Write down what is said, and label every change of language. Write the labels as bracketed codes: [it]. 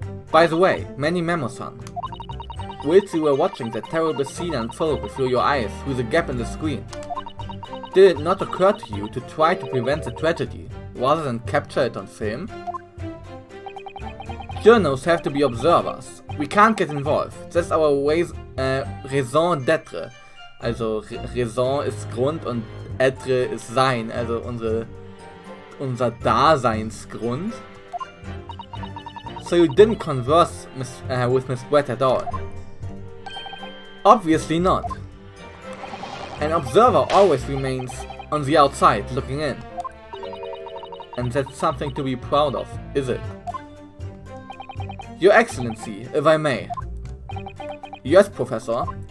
[en] By the way, Menimemoismus, whilst you were watching that terrible scene unfold before your eyes through the gap in the screen, did it not occur to you to try to prevent the tragedy, rather than capture it on film? Journals have to be observers. We can't get involved. That's our raison d'être. [de] Also Raison ist Grund und être ist Sein, also unser Daseinsgrund. [en] So you didn't converse with Miss Brett at all? Obviously not. An observer always remains on the outside, looking in. And that's something to be proud of, is it? Your Excellency, if I may. Yes, Professor.